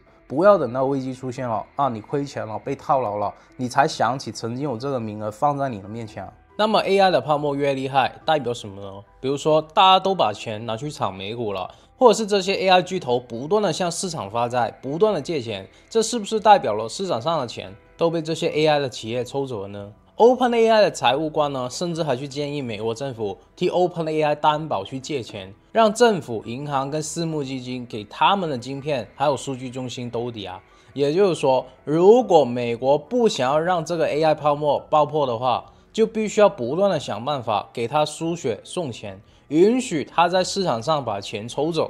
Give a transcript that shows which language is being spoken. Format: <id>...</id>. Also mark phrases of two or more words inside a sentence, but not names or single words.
<zh>不要等到危機出現了啊，你虧錢了，被套牢了，你才想起曾經有這個名額放在你的面前。那麼 AI 的泡沫越厲害，代表什麼呢？比如說大家都把錢拿去炒美股了，或者是這些 AI 巨頭不斷的向市場發債，不斷的借錢，這是不是代表了市場上的錢都被這些 AI 的企業抽走了呢？ OpenAI 的財務官呢，甚至還去建議美國政府替 OpenAI 擔保去借錢，讓政府、銀行跟私募基金給他們的晶片還有數據中心兜底啊。也就是說，如果美國不想要讓這個 AI 泡沫爆破的話，就必須要不斷的想辦法給他輸血送錢，允許他在市場上把錢抽走。</zh>